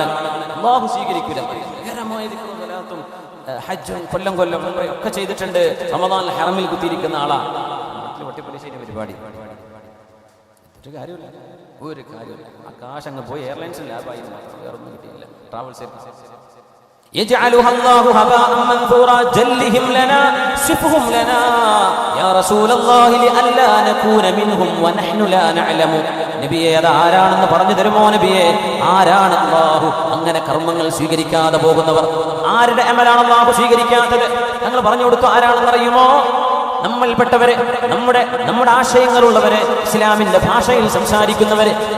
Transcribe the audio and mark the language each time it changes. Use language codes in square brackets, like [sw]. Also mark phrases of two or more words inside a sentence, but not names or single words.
[ml] അല്ലാഹു സ്വീകരിക്കില്ല. ഭയങ്കരമായ ദിക്റും ഹജ്ജും കൊല്ലം ഒക്കെ ചെയ്തിട്ടുണ്ട്. റമദാനിൽ ഹറമിൽ കുത്തിയിരിക്കുന്ന ആളാ. വട്ടിപ്പലിശയുടെ പരിപാടി ഒരു കാര്യമില്ല. ആകാശം അങ്ങ് പോയി. എയർലൈൻസിൽ ലാഭായി മാത്രം, വേറൊന്നും കിട്ടിയില്ല. [en] travel service [ar] يجعلها الله هباء منثورا جلهم لنا صفهم لنا يا رسول الله لئلا نكون منهم ونحن لا نعلم. [ml] നബിയെ, അത് ആരാണെന്ന് പറഞ്ഞു തരുമോ നബിയെ? ആരാണ് അല്ലാഹു അങ്ങനെ കർമ്മങ്ങൾ സ്വീകരിക്കാതെ പോകുന്നവർ? ആരുടെ അമലാണ് അല്ലാഹു സ്വീകരിക്കാത്തത്? ഞങ്ങൾ പറഞ്ഞു കൊടുത്തു. ആരാണെന്ന് അറിയുമോ? നമ്മൾപ്പെട്ടവരെ, നമ്മുടെ ആശയങ്ങളുള്ളവരെ, ഇസ്ലാമിന്റെ ഭാഷയിൽ സംസാരിക്കുന്നവരെ.